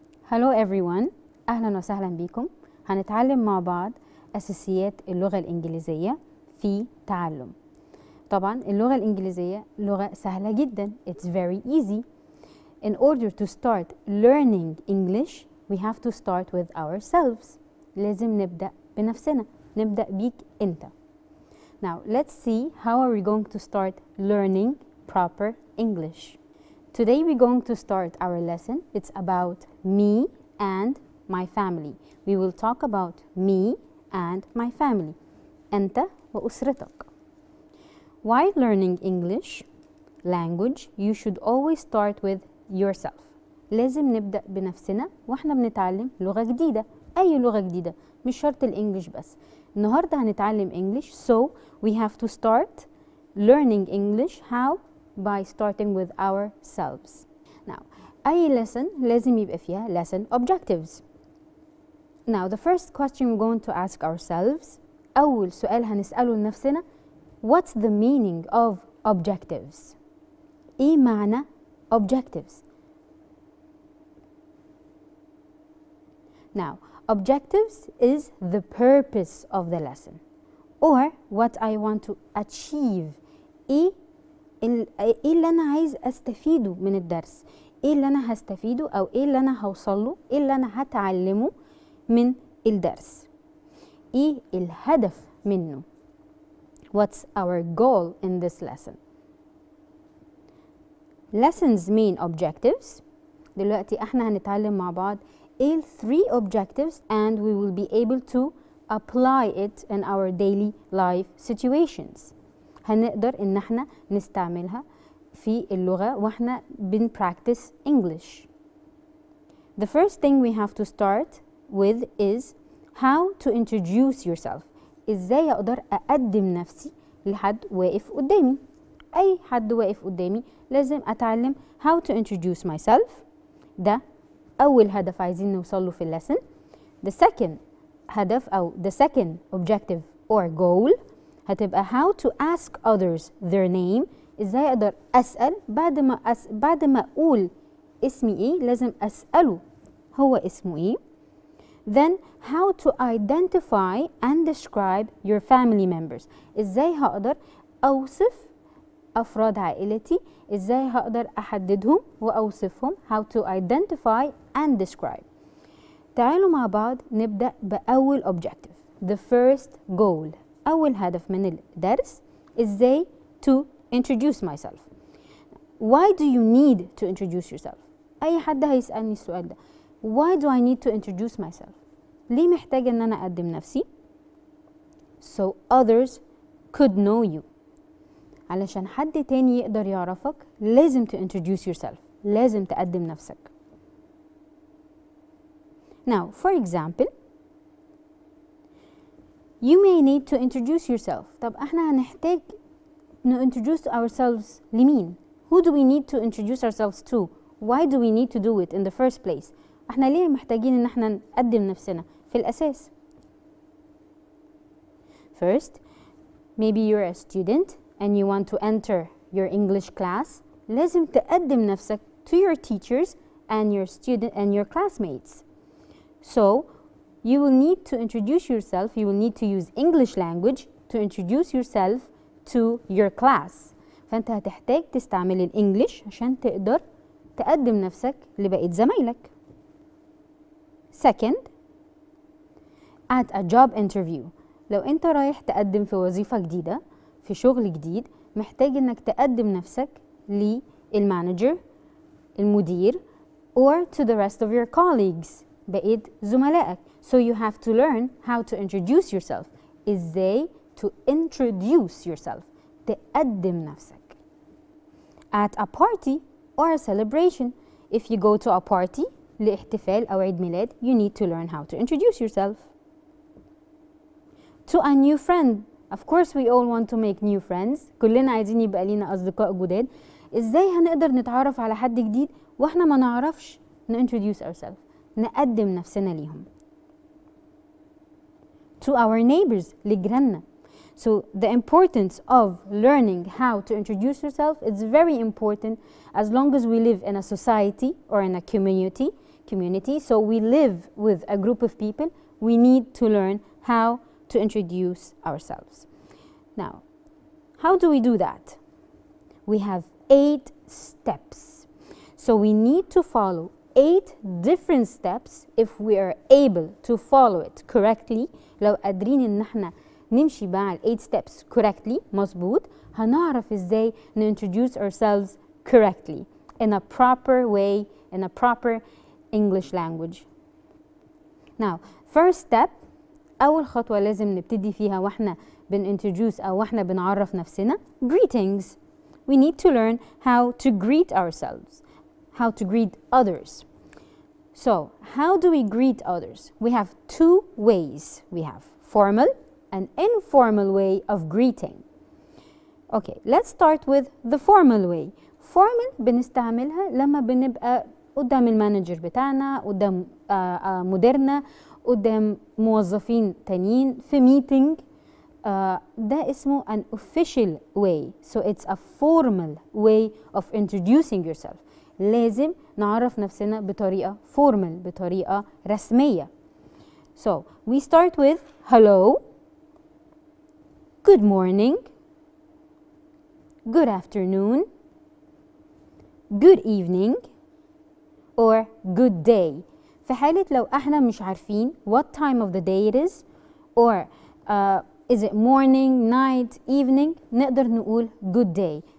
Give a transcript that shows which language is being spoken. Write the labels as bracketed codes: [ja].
[en] Hello everyone، [ar] أهلا وسهلا بكم. هنتعلم مع بعض أساسيات اللغة الإنجليزية في تعلم. طبعا اللغة الإنجليزية لغة سهلة جدا. [en] It's very easy. In order to start learning English, we have to start with ourselves. [ar] لازم نبدأ بنفسنا، نبدأ بيك أنت. [en] Now let's see how are we going to start learning proper English. Today we're going to start our lesson. It's about me and my family. We will talk about me and my family. [ar] أنت وأسرتك. [en] While learning English language, you should always start with yourself. [ar] لازم نبدأ بنفسنا واحنا بنتعلم لغة جديدة. أي لغة جديدة، مش شرط الإنجليش بس. النهاردة هنتعلم [en] English, so we have to start learning English. How? By starting with ourselves. Now, أي lesson [ar] لازم يبقى فيها [en] lesson objectives. Now, the first question we're going to ask ourselves, [ar] أول سؤال هنسأله لنفسنا, [en] what's the meaning of objectives? [ar] إيه معنى objectives? [en] Now, objectives is the purpose of the lesson, or what I want to achieve. [ar] إيه اللي أنا عايز أستفيده من الدرس؟ إيه اللي أنا هستفيده أو إيه اللي أنا هوصله؟ إيه اللي أنا هتعلمه من الدرس؟ إيه الهدف منه؟ [en] What's our goal in this lesson? Lessons main objectives. [ar] دلوقتي احنا هنتعلم مع بعض إيه [en] 3 objectives and we will be able to apply it in our daily life situations. [ar] هنقدر إن احنا نستعملها في اللغة واحنا [en] practice English. The first thing we have to start with is how to introduce yourself. [ar] إزاي أقدر أقدم نفسي لحد واقف قدامي. أي حد واقف قدامي لازم أتعلم [en] how to introduce myself. [ar] ده أول هدف عايزين نوصله في اللسن. [en] The second [ar] هدف أو [en] the second objective or goal هتبقى how to ask others their name. [ar] ازاي اقدر اسال بعد ما اقول اسمي ايه لازم اساله هو اسمه ايه. [en] Then how to identify and describe your family members. [ar] ازاي هقدر اوصف افراد عائلتي، ازاي هقدر احددهم واوصفهم. [en] how to identify and describe. [ar] تعالوا مع بعض نبدأ بأول objective. [en] The first goal. [ar] أول هدف من الدرس إزاي [en] to introduce myself. Why do you need to introduce yourself? [ar] أي حد هيسألني السؤال ده. [en] Why do I need to introduce myself? [ar] ليه محتاجة إن أنا أقدم نفسي؟ [en] So others could know you. [ar] علشان حد تاني يقدر يعرفك لازم [en] to introduce yourself. [ar] لازم تقدم نفسك. [en] Now, for example, you may need to introduce yourself. [ar] طب احنا هنحتاج [en] introduce ourselves لمين؟ Who do we need to introduce ourselves to? Why do we need to do it in the first place? [ar] احنا ليه محتاجين ان احنا نقدم نفسنا في الأساس؟ [en] First, maybe you're a student and you want to enter your English class. [ar] لازم تقدم نفسك [en] to your teachers and your student and your classmates. So, you will need to introduce yourself. You will need to use English language to introduce yourself to your class. [ar] فأنت هتحتاج تستعمل الإنجليش عشان تقدر تقدم نفسك لبقية زمايلك. [en] Second, at a job interview. [ar] لو أنت رايح تقدم في وظيفة جديدة في شغل جديد محتاج إنك تقدم نفسك للمانجر المدير [en] or to the rest of your colleagues [ar] بقية زملائك. [en] So you have to learn how to introduce yourself. إزاي to introduce yourself. [ar] تقدم نفسك. [en] At a party or a celebration. If you go to a party [ar] لاحتفال أو عيد ميلاد, [en] you need to learn how to introduce yourself. To a new friend. Of course we all want to make new friends. [ar] كلنا عايزين يبقى لينا أصدقاء جداد. إزاي هنقدر نتعرف على حد جديد وإحنا ما نعرفش [en] introduce ourselves. [ar] نقدم نفسنا ليهم. [en] To our neighbors, لجيراننا. So the importance of learning how to introduce yourself is very important as long as we live in a society or in a community. community, so we live with a group of people. We need to learn how to introduce ourselves. Now, how do we do that? We have 8 steps. So we need to follow 8 different steps. If we are able to follow it correctly, [ar] لو قادرين ان احنا نمشي مع ال [en] 8 steps correctly [ar] مظبوط، هنعرف ازاي [en] introduce ourselves correctly in a proper way, in a proper English language. Now, first step، [ar] أول خطوة لازم نبتدي فيها واحنا introduce أو واحنا بنعرف نفسنا، greetings. [en] We need to learn how to greet ourselves, how to greet others. So, how do we greet others? We have 2 ways. We have formal and informal way of greeting. Okay, let's start with the formal way. [ar] Formal بنستعملها لما بنبقى قدام المانجر بتاعنا، قدام مديرنا، قدام موظفين تانيين في meeting. ده اسمه [en] an official way. So it's a formal way of introducing yourself. [ar] لازم نعرف نفسنا بطريقة formal، بطريقة رسمية. [en] So we start with hello, good morning, good afternoon, good evening, or good day. [ar] في حالة لو احنا مش عارفين [en] what time of the day it is, or is it morning, night, evening, [ar] نقدر نقول [en] good day.